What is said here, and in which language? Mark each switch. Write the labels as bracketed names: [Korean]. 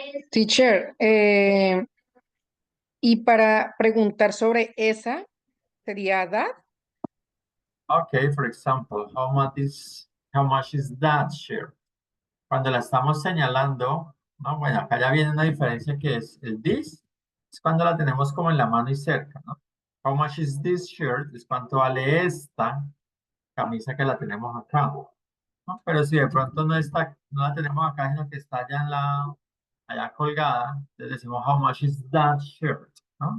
[Spanish] Teacher, y para preguntar sobre esa, ¿sería that? [English] Okay, for example, how much is that shirt? [Spanish] Cuando la estamos señalando, ¿no? Bueno, acá ya viene una diferencia que es el this, es cuando la tenemos como en la mano y cerca, ¿no? [English] How much is this shirt? [Spanish] Es cuánto vale esta camisa que la tenemos acá, ¿no? Pero si de pronto no la tenemos acá, sino que está allá colgada, entonces decimos [English] how much is that shirt, [Spanish] ¿no?